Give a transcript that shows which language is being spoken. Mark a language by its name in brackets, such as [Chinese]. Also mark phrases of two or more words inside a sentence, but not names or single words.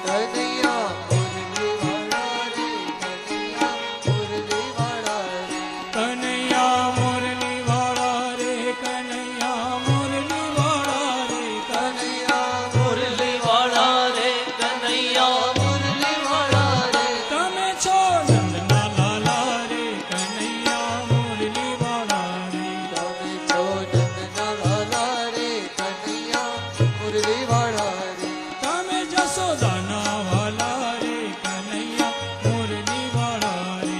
[Hindi] कन्हैया मुरली वाला रे, कन्हैया मुरली वाला रे, कन्हैया मुरली वाला रे, कन्हैया मुरली वाला रे। कन्हैया मुरली वाला रे, कन्हैया मुरली वाला रे, [Gujarati] તમે છો નંદના લાલા રે, કન્હૈયા મુરલી વાલા રે। તમે છો નંદના લાલા રે, કન્હૈયા મુરલી વાળા રે, તમે જશોદાના વાલા રે, કન્હૈયા મુરલી વાળા રે।